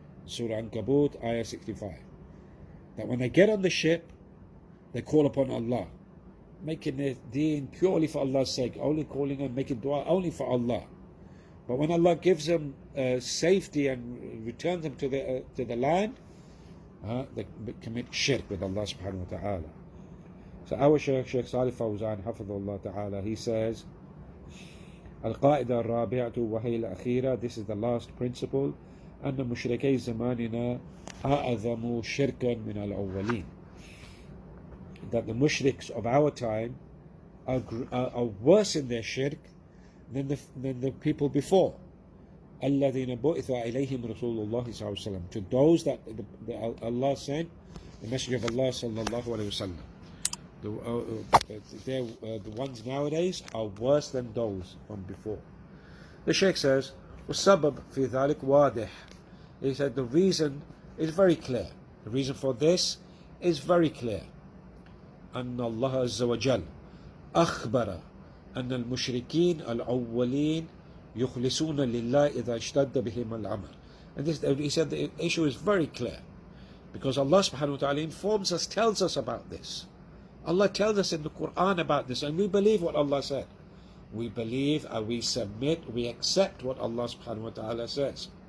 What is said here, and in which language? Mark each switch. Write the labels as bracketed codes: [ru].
[en] Surah Al-Ankabut, ayah 65. That when they get on the ship, they call upon Allah, making their deen purely for Allah's sake, only calling and making dua only for Allah. But when Allah gives them safety and returns them to the land, they commit shirk with Allah subhanahu wa ta'ala. So our Shaykh Salih Fawzan, حفظه الله ta'ala, he says, [ar] Al-Qawā'id-ul-Arba'a وهي الأخيرة. [en] This is the last principle. [ar] أن مشركي زماننا أعظم شركا من الأولين. [en] That the mushriks of our time are worse in their shirk than the people before. [ar] الذين بعث إليهم رسول الله صلى الله عليه وسلم. [en] To those that Allah sent the Messenger of Allah sallallahu alaihi wasallam. The ones nowadays are worse than those from before. The Shaykh says, [ar] وَالسَّبَبْ فِي ذَلِكَ وَاضِحٌ. [en] He said the reason is very clear. The reason for this is very clear. [ar] أن الله عز وجل أخبر أن المشركين الأولين يخلصون لله إذا اشتد بهم الأمر. [en] And this, he said the issue is very clear, because Allah subhanahu wa ta'ala informs us, tells us about this. Allah tells us in the Quran about this, and we believe what Allah said. We believe and we submit, we accept what Allah subhanahu wa ta'ala says.